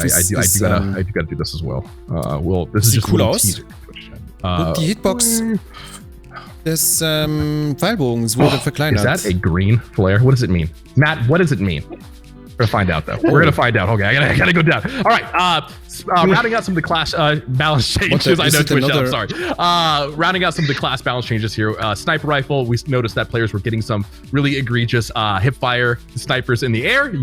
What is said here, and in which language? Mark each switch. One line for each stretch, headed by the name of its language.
English: I do gotta do this as well. This is just
German: cool aus.
English: Teaser.
German: Und die Hitbox des Pfeilbogens wurde verkleinert.
English: Is that a green flare? What does it mean, Matt? What does it mean? We're gonna find out though. We're gonna find out. Okay, I gotta go down. All right. Rounding out some of the class balance changes. I know Twitch. I'm sorry. Rounding out some of the class balance changes here. Sniper rifle. We noticed that players were getting some really egregious hip fire snipers in the air.